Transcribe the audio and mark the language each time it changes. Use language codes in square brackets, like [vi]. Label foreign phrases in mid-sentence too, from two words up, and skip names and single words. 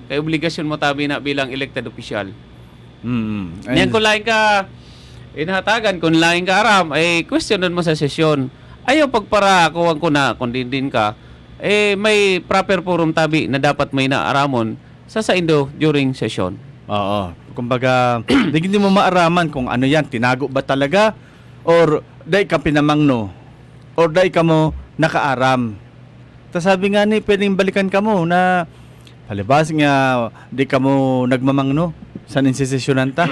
[bik] Kaya obligasyon mo tabi na bilang elected official. Yan kung lain ka inhatagan, kung lain ka aram, questionan mo sa sesyon. Ayaw pagpara kuwang ko na kung din ka, may proper forum tabi na dapat may naaramon sa indo [en] during session. [bik] Oo. [tl] Kumbaga, hindi mo maaraman kung ano yan, tinago ba talaga? [bik] Or dahil ka pinamangno? Or dahil ka mo nakaaram? Tapos sabi nga ni, pwedeng balikan ka mo na palibas nga, di ka mo nagmamangno sa ninsisesyonan ta.